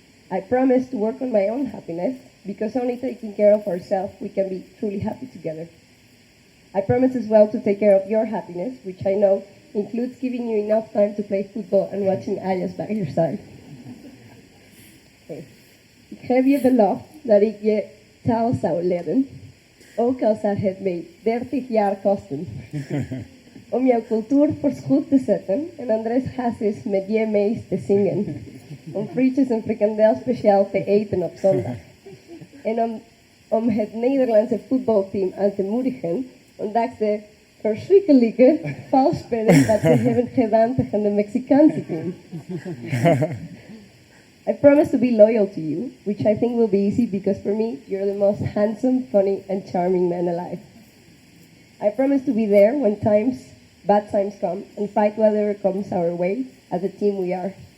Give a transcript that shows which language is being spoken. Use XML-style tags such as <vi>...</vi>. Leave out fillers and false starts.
<en>I promise to work on my own happiness, because only taking care of ourselves we can be truly happy together. I promise as well to take care of your happiness, which I know includes giving you enough time to play football and watching Alias by your side. Okay.</en> <nl>Ik geef je belofte dat ik je taal zou leren, ook al zou het mij 30 jaar kosten. Om jouw cultuur voorspoed te zetten en Andrés Hazes met je mee te zingen. Om frietjes en frikandel speciaal te eten op zondag. En om het Nederlandse voetbalteam aan te moedigen, ondanks de verschrikkelijke valspelen dat ze hebben gedaan tegen de Mexicaanse team.</nl> <en>I promise to be loyal to you, which I think will be easy because for me, you're the most handsome, funny, and charming man alive. I promise to be there when bad times come, and fight whatever comes our way as a team we are.</en>